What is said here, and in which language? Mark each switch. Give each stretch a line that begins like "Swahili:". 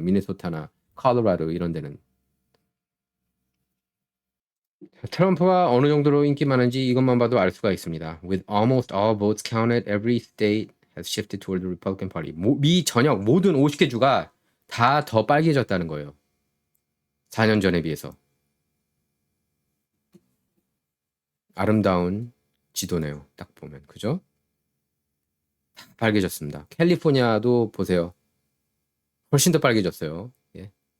Korean: 미네소타나 콜로라도 이런 데는. 트럼프가 어느 정도로 인기 많은지 이것만 봐도 알 수가 있습니다.
English: With almost all votes counted, every state has shifted toward the Republican Party.
Korean: 미 전역 모든 50개 주가 다 더 빨개졌다는 거예요. 4년 전에 비해서. 아름다운 지도네요. 딱 보면. 그죠? 다 빨개졌습니다. 캘리포니아도 보세요. 훨씬 더 빨개졌어요. 예.